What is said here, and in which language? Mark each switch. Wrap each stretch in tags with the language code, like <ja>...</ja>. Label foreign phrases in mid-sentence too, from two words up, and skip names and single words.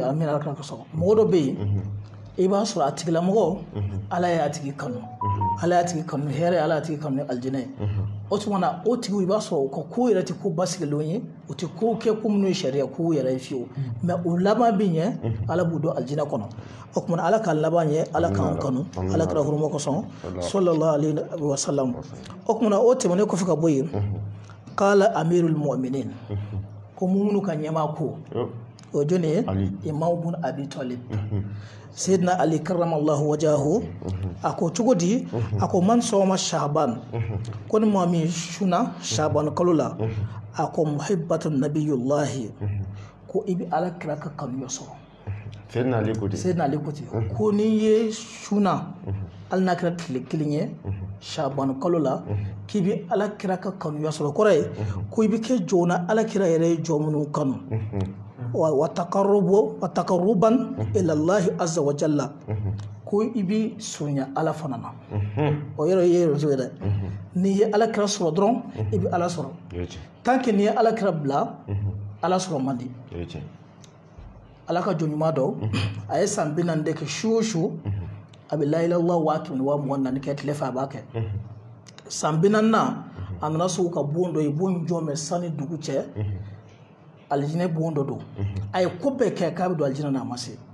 <bm>amina Ala ka sɔrɔ mɔgɔ dɔ bɛ yen i b'a sɔrɔ a tigilamɔgɔ Ala y'a tigi kanu Ala y'a tigi kanu hɛrɛ Ala y'a tigi kanu aljinɛ o tuma na o tigiw i b'a sɔrɔ u ka ko yɛrɛ tɛ ko basigilenw ye u tɛ ko kɛ ko minnu ye sariya kow yɛrɛ ye fiyewu mais o laban bɛ ɲɛ Ala b'u don aljinɛ kɔnɔ o tuma na Ala ka laban ɲɛ Ala k'an kanu Ala kɛra huruma kosɔn</bm> <ar>صلى الله عليه وسلم</ar> <bm>o tuma na o tɛmɛnen kɔfɛ ka bɔ yen</bm> <ar>قال أمير المؤمنين</ar> <bm>ko mumunu ka ɲɛmaa ko o jɔn ye Imam ibn Abi Talib Sayyidina Ali</bm> <ar>كرم الله وجهه</ar> <bm>a ko cogo di a ko</bm> <ar>من صام شعبان</ar> <bm>ko ni maa min suna Shaban kalo la a ko</bm> <ar>محبة نبي الله</ar> <bm>ko i bɛ Alakira ka kanuya sɔrɔ Sayyidina Ali ko ten ko n'i ye suna hali n'a kɛra tile 1 ye Shaban kalo la k'i bɛ Alakira ka kanuya sɔrɔ kɔrɔ ye ko i bɛ kɛ jɔn na Alakira yɛrɛ ye jɔn minnu kanu</bm> <ar>وتقربا إلى الله عز وجل</ar> <bm>ko i bɛ surunya Ala fana na o yɔrɔ ye réseau ye dɛ n'i ye Alakira sɔrɔ dɔrɔn i bɛ Ala sɔrɔ</bm> <fr>tant que</fr> <bm>n'i ye Alakira bila Ala sɔrɔ man di Ala ka jɔn ɲuman dɔ a ye san 40 de kɛ su o su a bɛ</bm> <ar>لا إله إلا الله</ar> <bm>124 kɛ tile fɛ a b'a kɛ san 40 na a nana sɔrɔ ka bon dɔ ye bon jɔn bɛ sani dugu cɛ aljinɛ bon dɔ don a ye ko bɛɛ kɛ k'a bɛ don aljinɛ na a ma se</bm>